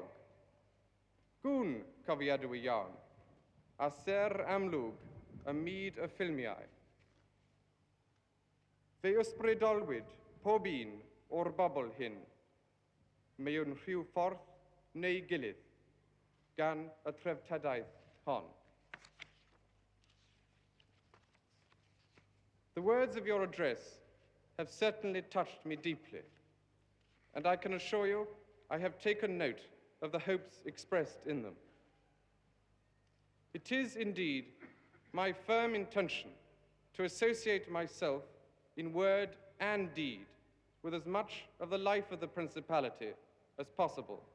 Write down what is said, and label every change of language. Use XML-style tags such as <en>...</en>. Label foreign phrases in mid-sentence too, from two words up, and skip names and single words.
<cy>Gwn cofiadwy iawn, a ser amlwg y myd y ffilmiau. Fe ysbrydolwyd pob un o'r bobl hyn, mae yw'n rhyw ffordd neu gilydd gan y treftedaeth hon.</cy> <en>The words of your address have certainly touched me deeply, and I can assure you I have taken note of the hopes expressed in them. It is indeed my firm intention to associate myself in word and deed with as much of the life of the Principality as possible.</en>